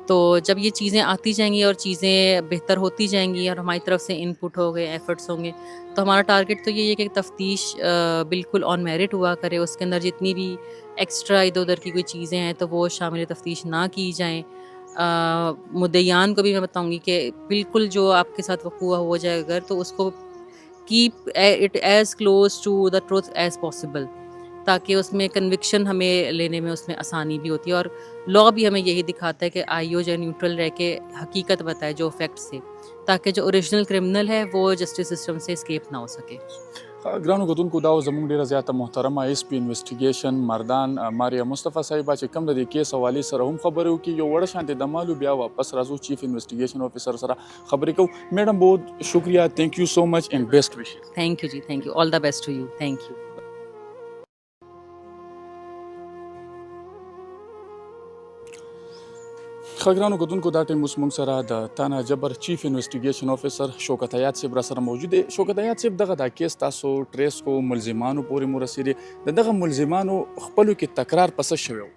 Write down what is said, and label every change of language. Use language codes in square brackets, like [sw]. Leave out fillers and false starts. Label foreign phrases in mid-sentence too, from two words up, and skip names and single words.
[ur] تو جب یہ چیزیں آتی جائیں گی اور چیزیں بہتر ہوتی جائیں گی اور ہماری طرف سے ان پٹ ہو گئے، ایفرٹس ہوں گے، تو ہمارا ٹارگیٹ تو یہی ہے کہ تفتیش بالکل [en] on merit [ur] ہوا کرے، اس کے اندر جتنی بھی ایکسٹرا ادھر ادھر کی کوئی چیزیں ہیں تو وہ شامل تفتیش نہ کی جائیں۔ مدعیان کو بھی میں بتاؤں گی کہ بالکل جو آپ کے ساتھ وقوع ہو جائے اگر تو اس کو [en] keep it as close to the truth as possible, [ur] تاکہ اس میں کنوکشن ہمیں لینے میں اس میں آسانی بھی ہوتی ہے، اور لا بھی ہمیں یہی دکھاتا ہے کہ آئی او جو نیوٹرل رہ کے حقیقت بتائے جو فیکٹ سے، تاکہ جو [en] original criminal [ur] ہے وہ [en] justice system [ur] سے اسکیپ نہ ہو سکے۔ [ps] ګرانو کتونکو دا زموږ ډیره زیاته محترمه [en] SP investigation [ps] مردان ماریا مصطفی صاحبه چې کوم د دې کیس حوالې سره هم خبرې وکړي، یو وړه شانتې د مالو بیا واپس راځو [en] chief investigation officer [ps] سره خبرې کوو. [ur] میډم بہت شکریہ، [en] thank you so much and best wishes. thank you ji, thank you, all the best to you, thank you. [ps] ښه ګرانو کتونکو دا ټایم اوس موږ سره د تانا جبر [en] chief investigation officer [ps] شوکت حیات صاحب را سره موجود دی. شوکت حیات صاحب دغه دا کیس تاسو ټریس کو ملزمانو پورې مو رسېدې، د دغه ملزمانو خپلو کې تکرار په څه شوی و؟